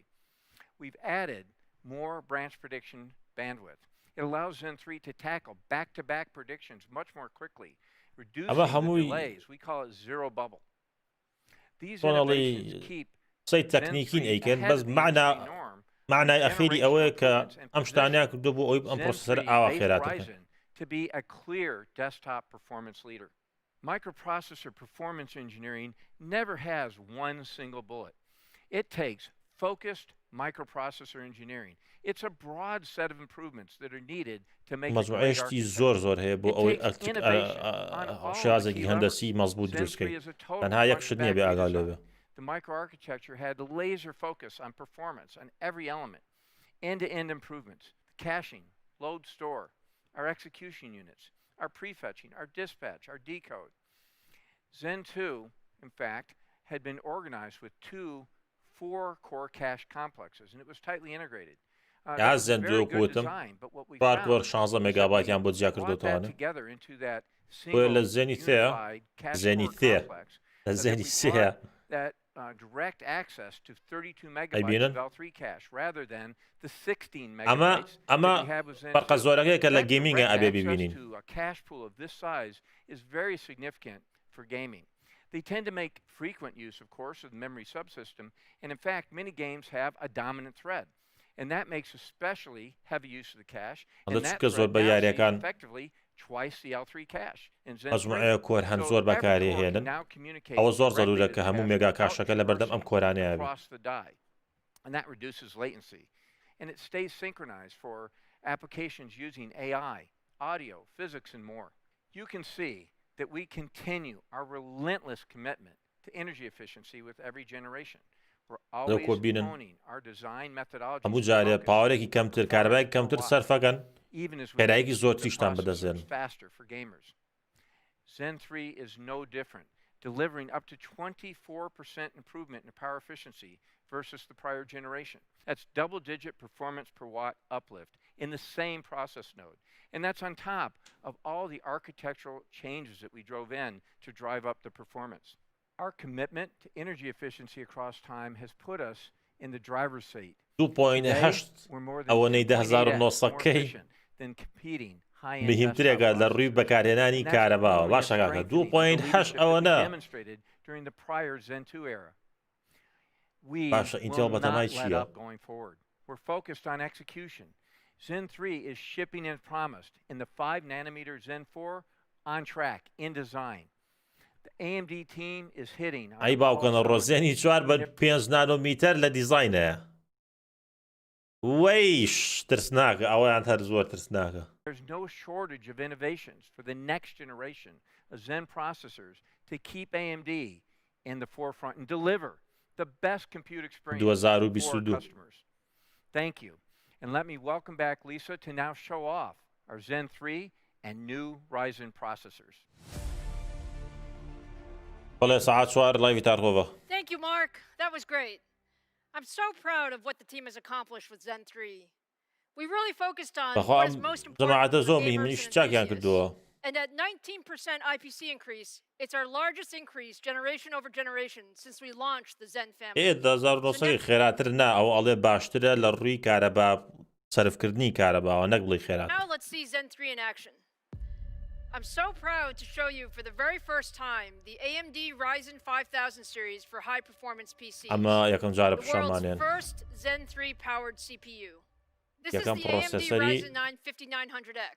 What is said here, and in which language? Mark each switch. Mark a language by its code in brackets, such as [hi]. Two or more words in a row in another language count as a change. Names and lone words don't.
[en] We've added more branch prediction bandwidth. It allows Zen 3 to tackle back-to-back predictions much more quickly, reducing the delays. We call it zero bubble. These innovations keep Zen 3 ahead of the industry norm. [ckb] معنای ئەخیری ئەوەیە کە ئەم شتانیا کردو بۆ ئەوی ئەم پرۆسەسەر ئاوا خێراتەکە. [en] To be a clear desktop performance leader. Microprocessor performance engineering never has one single bullet. It takes focused microprocessor engineering. It's a broad set of improvements that are needed to make it [ckb] مەجموعەیەشتی زۆر هەیە بۆ ئەوەی شازێکی هەندەسی مەزبوط دروستکەی. تەنها یەک شت نییە بێ ئاگا لێبێ. [en] The microarchitecture had a laser focus on performance on every element, end-to-end improvements, caching, load store, our execution units, our prefetching, our dispatch, our decode. Zen 2, in fact, had been organized with 2 4 core cache complexes, and it was tightly integrated. [ckb] یا زەن دوو کوتم 4 کۆر 16 مێگابایتیان بۆ جیا کردوتەوەنە بۆیە لە زێنی سێ زێنی سێ لە زێنی سێ [en] direct access to 32 [ckb] ئەیبینن [en] megabytes of L3 cache rather than the 16 [ckb] ئەمە [en] megabytes [ckb] ئەمە [en] that we have with Zen [ckb] فەرقە [en] 2. [ckb] زۆرەکەی کە لە [en] That [ckb] گەیمینگە [en] direct [ckb] ئەبێ [en] access [ckb] ببینین [en] to a cache pool of this size is very significant for gaming. They tend to make frequent use, of course, of the memory subsystem, and in fact, many games have a dominant thread. And that makes especially heavy use of the cache, and that thread now sees effectively twice the L3 cache. [ckb] مەجموعەیە کۆر هەم زۆر بەکارهێنن ئەوە زۆر زەرورە کە هەموو مێگا کاشەکە لە بەردەم ئەم کۆرانەیە بێت. [en] And that reduces latency. And it stays synchronized for applications using AI, audio, physics, and more. You can see that we continue our relentless commitment to energy efficiency with every generation. We're always honing our design methodologies [ckb] هەموو جارێ پاوەرێکی کەمتر کارەبایەکی کەمتر سەرفەکەن پێدایکی زۆرتریش تان بەدەستێن. [en] Zen 3 is no different, delivering up to 24% improvement in power efficiency versus the prior generation. That's double-digit performance per watt uplift in the same process node. And that's on top of all the architectural changes that we drove in to drive up the performance. Our commitment to energy efficiency across time has put us in the driver's seat. [ckb] 2.8 ئەوەنەی 1990 [en] than competing [ckb] مهمترێکە لە ڕووی بەکارهێنانی کارەباوە باشە کاکە 2.8 ئەوەنە باشە ئینتێڵ بەتەمای چییە؟ [en] We're focused on execution. Zen 3 is shipping as promised in the 5 nanometer Zen 4 on track in design. The AMD team is hitting [ckb] ئەی باوکەنە ڕۆزێنی 4 بە 5 نانۆمیتەر لە دیزاینەیە. وەیش ترسناکە ئەوەیان هەر زۆر ترسناکە. [en] There's no shortage of innovations for the next generation of Zen processors to keep AMD in the forefront and deliver the best compute experience for our customers. Thank you. And let me welcome back Lisa to now show off our Zen 3 and new Ryzen processors. Thank you, Mark. That was great. I'm so proud of what the team has accomplished with Zen 3. We really focused on what is most important for gamers and enthusiasts. And at 19% IPC increase, it's our largest increase generation over generation since we launched the Zen family. [ckb] 1900 خێراتر نا ئەو ئەڵێ باشترە لە ڕووی کارەبا سەرفکردنی کارەباوە نەک بڵی خێرات. [en] Now let's see Zen 3 in action. I'm so proud to show you for the very first time the AMD Ryzen 5000 series for high performance PCs. The world's first Zen 3 powered CPU. This is the AMD Ryzen 9 5900X.